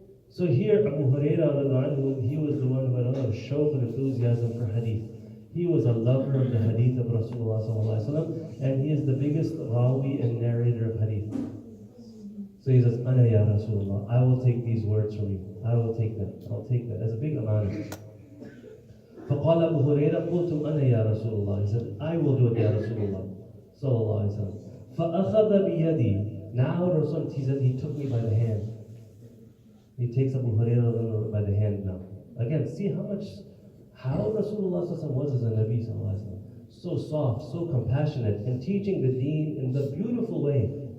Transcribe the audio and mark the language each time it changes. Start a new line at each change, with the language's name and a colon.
English: So here, Abu Hurairah, he was the one who had a lot of shawq and enthusiasm for hadith. He was a lover of the hadith of Rasulullah ﷺ, and he is the biggest rawi and narrator of hadith. So he says,
Arabic: Ana ya Rasulullah,
English: I will take these words from you. I will take them. I'll take them. As a big amana.
Arabic: فقال أبو هريرة قلت أنا يا رسول الله.
English: He said, I will do it
Arabic: يا رسول الله صلى الله عليه وسلم. فأخذ بيدي.
English: Now Rasul, he said, he took me by the hand. He takes Abu Hurairah by the hand now. Again, see how Rasulullah was as a Nabi sallallahu alaihi wasallam. So soft, so compassionate, and teaching the deen in the beautiful way.